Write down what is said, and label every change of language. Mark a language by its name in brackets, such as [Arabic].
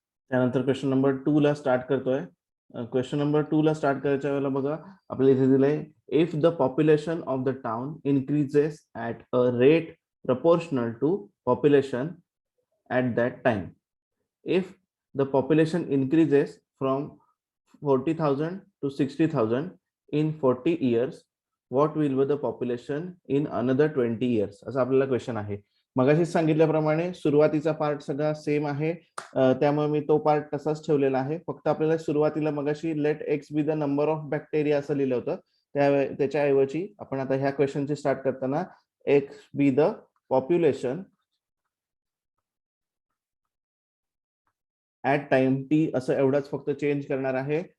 [Marathi] त्यानंतर question number 2 ला start करतोय. क्वेश्चन नंबर 2 ला स्टार्ट करायच्या वेळेला बघा आपल्याला इथे दिलंय, [English] If the population of the town increases at a rate proportional to population at that time. If the population increases from 40,000 to 60,000 in 40 years, what will be the population in another 20 years? [Marathi] असा आपल्याला question आहे. मगाशी सांगितल्याप्रमाणे सुरुवातीचा part सगळा same आहे, त्यामुळे मी तो पार्ट तसाच ठेवलेला आहे. फक्त आपल्याला सुरुवातीला मगाशी [English] let x be the number of bacteria [Marathi] असं लिहिलं होतं, त्याच्याऐवजी आपण आता ह्या क्वेश्चनची स्टार्ट करताना [English] x be the population at time t [Marathi] असं एवढंच फक्त चेंज करणार आहे.